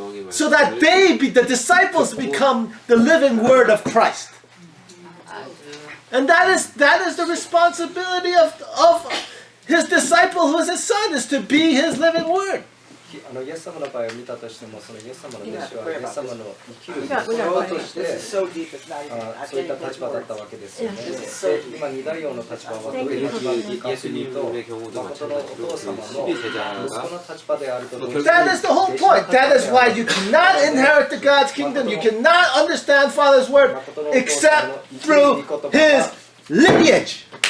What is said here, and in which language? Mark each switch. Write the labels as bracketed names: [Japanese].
[English] So that the disciples become the living word of Christ. And that is the responsibility of his disciple who is his son, is to be his living word. [Japanese] イエス様の場合を見たとしても、そのイエス様の弟子はイエス様の生きる王としてそういった立場だったわけですよね。で、今二大王の立場はどういう立場かというと、誠のお父様の息子の立場であると同時に。 [English] That is the whole point. That is why you cannot inherit the God's kingdom. You cannot understand Father's word except through his lineage.